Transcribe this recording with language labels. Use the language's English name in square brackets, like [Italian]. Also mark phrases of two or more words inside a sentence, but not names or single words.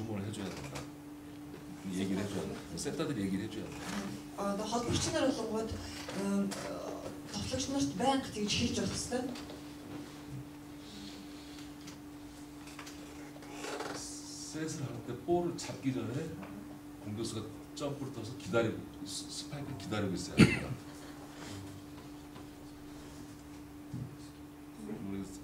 [Korean] 해줘야 된다. 얘기를 해줘야 돼. 센터들이 얘기를 해줘야 돼. [Mongolian] холбогч нар болгоод тоглогч нарт байнга тэгж хэлж явах хэрэгтэй. [Korean] 셋을 할 때 볼을 잡기 전에 공격수가 점프를 떠서 기다리고 스파이크를 기다리고 있어야 합니다. 모르겠어.